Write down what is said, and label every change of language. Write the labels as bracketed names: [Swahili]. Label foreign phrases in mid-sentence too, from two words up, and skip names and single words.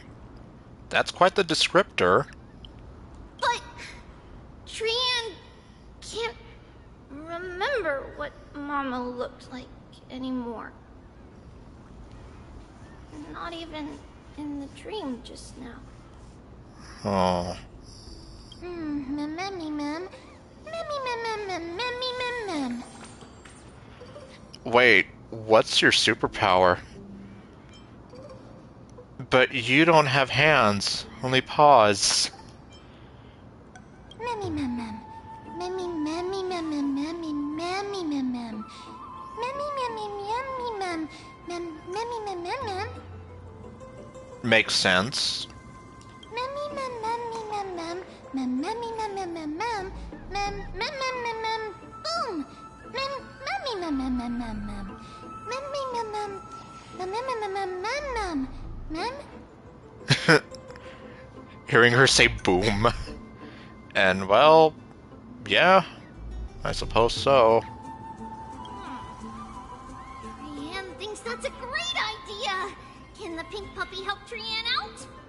[English] That's quite the descriptor. But Trianne can't remember what Mama looked like anymore. Not even in the dream just now. Oh. Memmy, mem. Memmy, mem, mem, mem, memmy, mem, mem. Wait, what's your superpower? But you don't have hands, only paws. Memmy, mem, mem. Memmy, memmy, mem, mem, memmy, memmy, mem, mem. Memmy, memmy, memmy, mem. Memmy, mem, mem, mem. Makes sense. Memmy, mem, memmy, mem, mem. Mem, memmy, mem, mem, mem, mem. Mem, mem, mem, mem, mem. Boom! Mem, memmy, mem, mem, mem, mem, mem. Memmy, mem, mem. Mem? Hearing her say boom. And, well, yeah, I suppose so. Trian thinks that's a great idea. Can the pink puppy help Trian out?